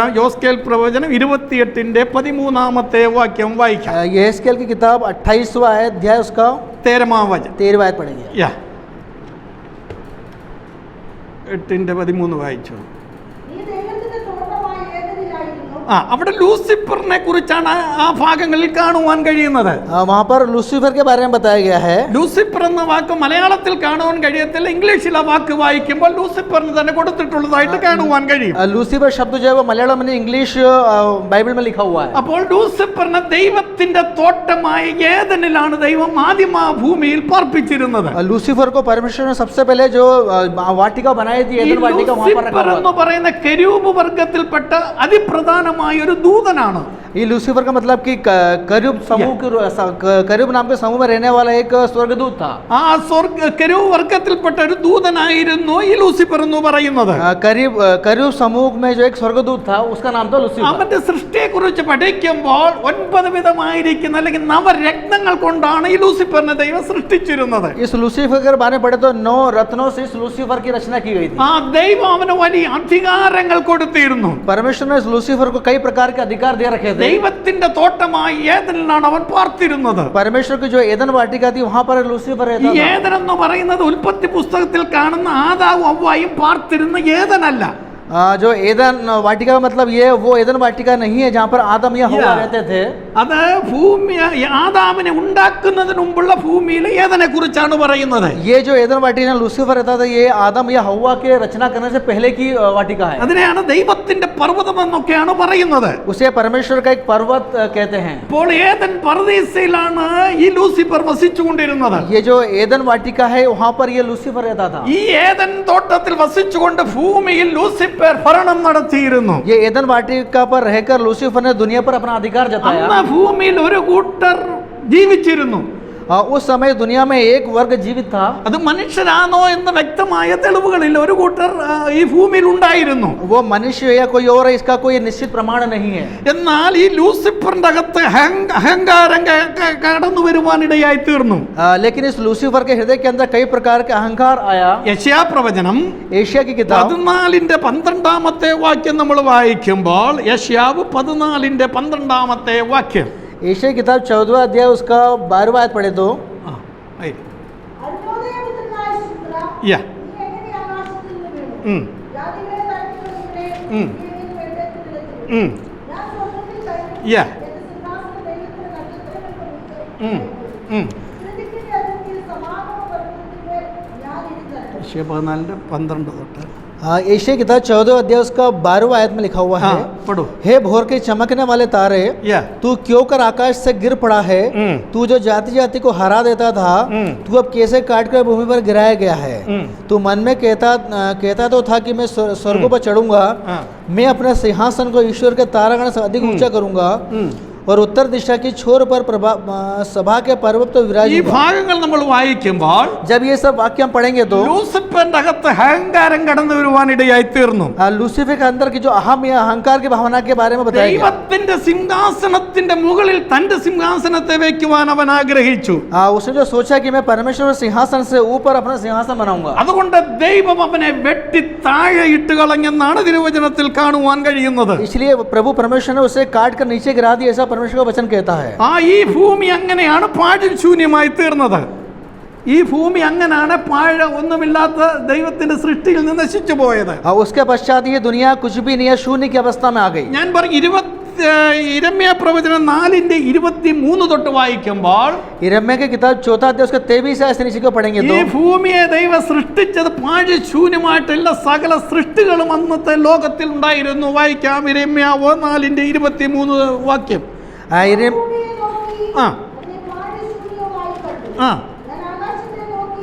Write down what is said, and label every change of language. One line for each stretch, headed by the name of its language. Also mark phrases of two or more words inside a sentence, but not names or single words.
Malayalam: യോസ്കേൽ പ്രവചനം 28:13 വാക്യം വായിക്കാം.
Hindi: यहेजकेल की किताब 28वां अध्याय उसका
Malayalam: 13 വചനം.
Hindi: 13वां आयत पढ़ेंगे।
Malayalam: 8:13 വായിച്ചു. നീ ദൈവത്തിന്റെ തോട്ടമായ ഏദനിലായിരുന്നു. അവിടെ ലൂസിഫറിനെ കുറിച്ചാണ് ആ ഭാഗങ്ങളിൽ കാണുവാൻ കഴിയുന്നത്.
Hindi: वहां पर लूसीफर के बारे में बताया गया है।
Malayalam: ലൂസിഫർ എന്ന വാക്ക് മലയാളത്തിൽ കാണുവാൻ കഴിയത്തില്ല. ഇംഗ്ലീഷിൽ ആ വാക്ക് വായിക്കുമ്പോൾ ലൂസിഫറിന് തന്നെ കൊടുത്തിട്ടുള്ളതായിട്ട് കാണുവാൻ കഴിയും.
Hindi: लूसीफर शब्द जो है वो मलयालम में इंग्लिश बाइबल में लिखा हुआ है।
Malayalam: അപ്പോൾ ലൂസിഫറിനെ ദൈവത്തിന്റെ തോട്ടമായ ഏദനിലാണ് ദൈവം ആദ്യം ആ ഭൂമിയിൽ പാർപ്പിച്ചിരുന്നത്.
Hindi: लूसीफर को परमेश्वर ने सबसे पहले जो वाटिका बनाई थी
Malayalam: ഈ
Hindi: एदन वाटिका वहां पर रखा
Malayalam: ലൂസിഫർ എന്ന്
Hindi: हुआ था।
Malayalam: പറയുന്ന കെരൂബ് വർഗത്തിൽപ്പെട്ട അതിപ്രധാനമായ ഒരു ദൂതനാണ്.
Hindi: ये लूसीफर का मतलब कि करूब नाम के समूह में रहने वाला एक स्वर्गदूत था।
Malayalam: ആ കെരൂബ് വർഗത്തിൽപ്പെട്ട ഒരു ദൂതനായിരുന്നു ഈ ലൂസിഫർ എന്ന് പറയുന്നത്.
Hindi: करूब समूह में जो एक स्वर्गदूत था उसका नाम था लूसीफर।
Malayalam: അവന്റെ സൃഷ്ടിയെ കുറിച്ച് പഠിക്കുമ്പോൾ 9 വിധമായിരിക്കുന്ന അല്ലെങ്കിൽ നവരത്നങ്ങൾ കൊണ്ടാണ് ഈ ലൂസിഫറിനെ ദൈവം സൃഷ്ടിച്ചിരുന്നത്.
Hindi: इस लूसीफर के बारे में पढ़े तो 9 रत्नों से इस लूसीफर की रचना की गई थी।
Malayalam: ആ ദൈവം അവന് വലിയ അധികാരങ്ങൾ കൊടുത്തിരുന്നു.
Hindi: परमेश्वर ने इस लूसीफर को कई प्रकार के अधिकार दे रखे थे।
Malayalam: ദൈവത്തിന്റെ തോട്ടമായി ഏദനിലാണ് അവൻ പാർത്തിരുന്നത്.
Hindi: परमेश्वर की जो एदन वाटिका थी वहां पर लूसीफर
Malayalam: ഈ
Hindi: रहता था।
Malayalam: ഏദൻ എന്ന് പറയുന്നത് ഉൽപ്പത്തി പുസ്തകത്തിൽ കാണുന്ന ആദാവും ഹവ്വായും പാർത്തിരുന്ന ഏദനല്ല.
Hindi: जो एदन वाटिका का मतलब ये वो एदन वाटिका नहीं है जहाँ पर आदम या हव्वा रहते थे।
Malayalam: അത് ഭൂമി ആദാമിനെ ഉണ്ടാക്കുന്നതിന് മുമ്പുള്ള ഭൂമിയിൽ ഏദനെ കുറിച്ചാണ് പറയുന്നത്.
Hindi: ये जो एदन वाटिका लूसीफर रहता था ये आदम या हव्वा के रचना करने से पहले की वाटिका है।
Malayalam: അതിനെയാണ് ദൈവത്തിന്റെ പർവ്വതം എന്നൊക്കെയാണ് പറയുന്നത്.
Hindi: उसे परमेश्वर का एक पर्वत कहते हैं।
Malayalam: അപ്പോൾ ഏദൻ പർദീസയിലാണ് ഈ ലൂസിഫർ വസിച്ചുകൊണ്ടിരുന്നത്.
Hindi: ये जो एदन वाटिका है वहाँ पर ये लूसीफर रहता था।
Malayalam: ഈ ഏദൻ തോട്ടത്തിൽ വസിച്ചുകൊണ്ട് ഭൂമിയിൽ ലൂസിഫർ ഭരണം നടത്തിയിരുന്നു.
Hindi: ये एदन वाटिका पर रहकर लूसीफर ने दुनिया पर अपना अधिकार जताया।
Malayalam: അന്ന് ഭൂമിയിൽ ഒരു കൂട്ടർ ജീവിച്ചിരുന്നു.
Hindi: उस समय दुनिया में एक वर्ग जीवित था।
Malayalam: അത് മനുഷ്യരാണോ എന്ന വ്യക്തമായ തെളിവുകളിൽ ഒരു കൂട്ടർ ഈ ഭൂമിയിൽ ഉണ്ടായിരുന്നു.
Hindi: वो मनुष्य या कोई और है इसका कोई निश्चित प्रमाण नहीं है।
Malayalam: എന്നാൽ ഈ ലൂസിഫറിന്റെ അകത്ത് അഹങ്കാരം കടന്നു വരുവാനിടയായി തീർന്നു.
Hindi: लेकिन इस लूसीफर के हृदय के अंदर कई प्रकार के अहंकार आया।
Malayalam: യശയാ പ്രവചനം
Hindi: एशिया की किताब
Malayalam: 14:12 വാക്യം നമ്മൾ വായിക്കുമ്പോൾ യശയാവ് 14:12 വാക്യം.
Hindi: एशिया की किताब 14वां अध्याय उसका 12वां आयत पढ़े तो
Malayalam: അരുണോദയപുത്രനായ ശുക്ര, യാ. നീ എങ്ങനെ ആകാശത്തിൽ നിന്ന് വീണു? ജാതികളെ തട്ടിക്കൊണ്ടുവരെ നീ വെള്ളത്തിൽ വീണു. ഞാൻ സ്വർഗ്ഗത്തിൽ കയറി യാ. എന്റെ സിംഹാസനം ദൈവത്തിന്റെ നക്ഷത്രങ്ങൾക്ക് മുമ്പിൽ സൃഷ്ടിക്കുന്ന അതിർത്തിയിൽ സമാഗമ പർവ്വതത്തിന്മേൽ ഞാൻ ഇരുന്നു. യശയാ 14:12 തൊട്ട്
Hindi: एशिया की किताब 14 अध्याय उसका 12वां आयत में लिखा हुआ हाँ है, पढ़ो। हे भोर के चमकने वाले तारे, या तू क्यों कर आकाश से गिर पड़ा है? तू जो जाति जाति को हरा देता था, तू अब कैसे काट कर भूमि पर गिराया गया है? तू मन में कहता तो था कि मैं स्वर्गों पर चढ़ूंगा, हाँ। मैं अपने सिंहासन को ईश्वर के तारागण से अधिक ऊंचा करूंगा और उत्तर दिशा की छोर पर सभा के पर्वत तो
Malayalam: ഈ
Hindi: विराजूंगा।
Malayalam: ഭാഗങ്ങൾ നമ്മൾ വായിക്കുമ്പോൾ
Hindi: जब ये सब वाक्य हम पढ़ेंगे तो
Malayalam: ലൂസിഫറിന്റെ അകത്ത് അഹങ്കാരം കടന്നു വരുവാനിടയായി തീർന്നു.
Hindi: लूसीफर के अंदर की जो अहम या अहंकार की भावना के बारे में बताया गया।
Malayalam: ദൈവത്തിന്റെ സിംഹാസനത്തിന്റെ മുകളിൽ തന്റെ സിംഹാസനത്തെ വെക്കുവാൻ അവൻ ആഗ്രഹിച്ചു.
Hindi: उसने जो सोचा कि मैं परमेश्वर के सिंहासन से ऊपर अपना सिंहासन बनाऊंगा,
Malayalam: അതുകൊണ്ട് ദൈവം അവനെ വെട്ടി താഴെ ഇട്ട് കളഞ്ഞെന്നാണ് തിരുവചനത്തിൽ കാണുവാൻ കഴിയുന്നത്.
Hindi: इसलिए प्रभु परमेश्वर ने उसे काट कर नीचे गिरा दिया, ऐसा परमेश्वर का वचन कहता है।
Malayalam: ഈ ഭൂമി അങ്ങനെയാണ് പാഴും ശൂന്യമായി തീർന്നത്. ഈ ഭൂമി അങ്ങനെയാണ് പാഴ ഒന്നുമില്ലാത്ത ദൈവത്തിന്റെ സൃഷ്ടിയിൽ നിന്ന് നശിച്ചു പോയത്.
Hindi: उसके पश्चात ये दुनिया कुछ भी नहीं है, शून्य की अवस्था में आ गई।
Malayalam: ഞാൻ പറഞ്ഞു ഇരമ്യാ പ്രവചനം 4:23 തൊട്ട് വായിക്കുമ്പോൾ
Hindi: यिर्मयाह की किताब 4 अध्याय उसके 23 आयत से नीचे को पढ़ेंगे
Malayalam: ഈ
Hindi: तो
Malayalam: ഭൂമിയെ ദൈവം സൃഷ്ടിച്ചത് പാഴ് ശൂന്യമായിട്ടുള്ള സകല സൃഷ്ടികളും അന്നത്തെ ലോകത്തിൽ ഉണ്ടായിരുന്നു. വായിക്കാം ഇരമ്യാ 4:23 വാക്യം.
Hindi: यिर्म-
Malayalam: ഭൂമിയെ നോക്കി ആ അതിനെ പാഴ് ശൂന്യമായി കണ്ടു. ആ ഞാൻ ആകാശത്തെ നോക്കി